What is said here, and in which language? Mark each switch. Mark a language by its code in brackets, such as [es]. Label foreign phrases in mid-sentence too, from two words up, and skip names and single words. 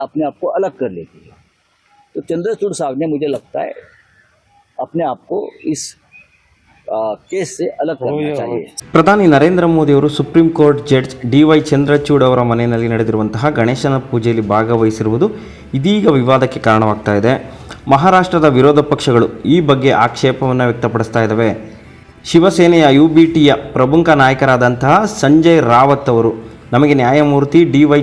[hi] अपने आप को अलग कर लेती है। तो चंद्रचूड़ साहब ने, मुझे लगता है, अपने आप को इस केस से अलग करना चाहिए। [kn] ಪ್ರಧಾನಿ ನರೇಂದ್ರ ಮೋದಿ ಅವರು ಸುಪ್ರೀಂ ಕೋರ್ಟ್ ಜಡ್ಜ್ ಡಿ.ವೈ. ಚಂದ್ರಚೂಡ್ ಅವರ ಮನೆಯಲ್ಲಿ ನಡೆದಿರುವಂತಹ ಗಣೇಶನ ಪೂಜೆಯಲ್ಲಿ ಭಾಗವಹಿಸಿರುವುದು ಇದೀಗ ವಿವಾದಕ್ಕೆ ಕಾರಣವಾಗ್ತಾ ಇದೆ. ಮಹಾರಾಷ್ಟ್ರದ ವಿರೋಧ ಪಕ್ಷಗಳು ಈ ಬಗ್ಗೆ ಆಕ್ಷೇಪವನ್ನು ವ್ಯಕ್ತಪಡಿಸ್ತಾ ಇದ್ದಾವೆ. ಶಿವಸೇನೆಯ UBTಯ ಪ್ರಮುಖ ನಾಯಕರಾದಂತಹ ಸಂಜಯ್ ರಾವತ್ ಅವರು ನಮಗೆ ನ್ಯಾಯಮೂರ್ತಿ ಡಿ.ವೈ.